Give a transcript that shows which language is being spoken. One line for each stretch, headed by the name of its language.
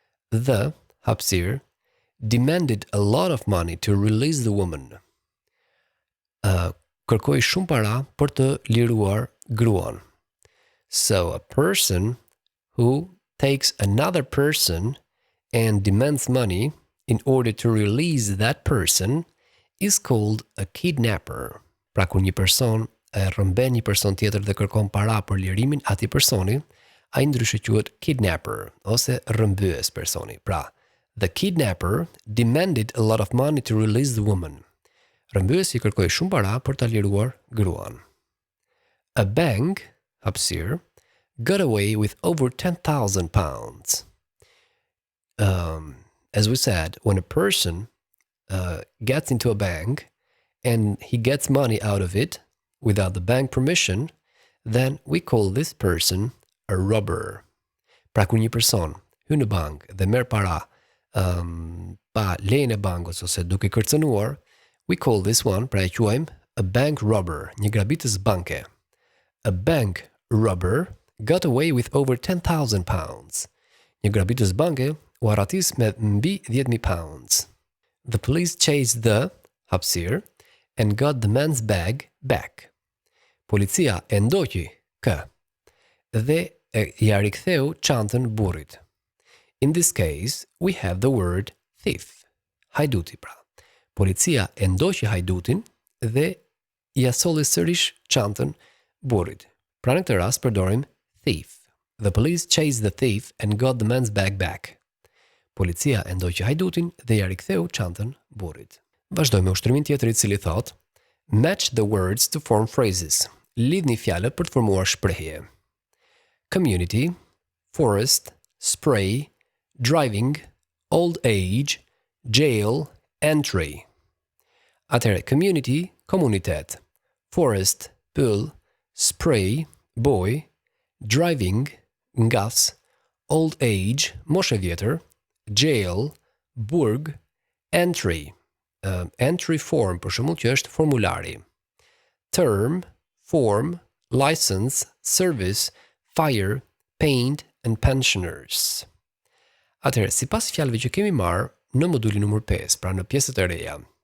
English: The hapësirë demanded a lot of money to release the woman.
Albanian: Kërkoi shumë para për të liruar gruan.
English: So a person who takes another person and demands money in order to release that person is called a kidnapper.
Albanian: Pra kur një person e rrëmben një person tjetër dhe kërkon para për lirimin atij personi, ai ndryshe quhet kidnapper ose rrëmbyes personi.
English: Pra, the kidnapper demanded a lot of money to release the woman.
Albanian: Rrëmbyesi kërkoi shumë para për ta liruar gruan.
English: A bank, hapësirë, got away with over 10,000 pounds. As we said, when a person gets into a bank and he gets money out of it without the bank permission, then we call this person a robber.
Albanian: Pra kur një person hyn në bank dhe merr para pa lejen e bankës ose duke kërcënuar,
English: we call this one,
Albanian: pra e quajmë a bank robber, një grabitës banke.
English: A bank robber got away with over 10,000 pounds.
Albanian: Një grabitës banke u arratis me mbi 10,000 pounds.
English: The police chased the hapësirë and got the man's bag back.
Albanian: Policia e ndoqi kë dhe ja riktheu çantën burrit.
English: In this case, we have the word thief.
Albanian: Hajduti pra. Policia e ndoqi hajdutin dhe ja solli sërish çantën burrit. Pra në këtë rast përdorim thief.
English: The police chased the thief and got the man's bag back.
Albanian: Policia e ndoqi hajdutin dhe ja riktheu çantën burrit. Vazhdojmë me ushtrimin tjetër i cili thot:
English: match the words to form phrases.
Albanian: Lidhni fjalët për të formuar shprehje.
English: Community, forest, spray, driving, old age, jail, entry.
Albanian: Atëherë, community, komunitet, forest, pyll, spray, boj, driving, ngas, old age, moshe vjetër, jail, burg, entry. Entry form, për shembull, që është formulari.
English: Term, form, license, service, fire, paint, and pensioners.
Albanian: Atëherë, sipas fjalëve që kemi marrë në modulin numër 5, pra në pjesët e reja.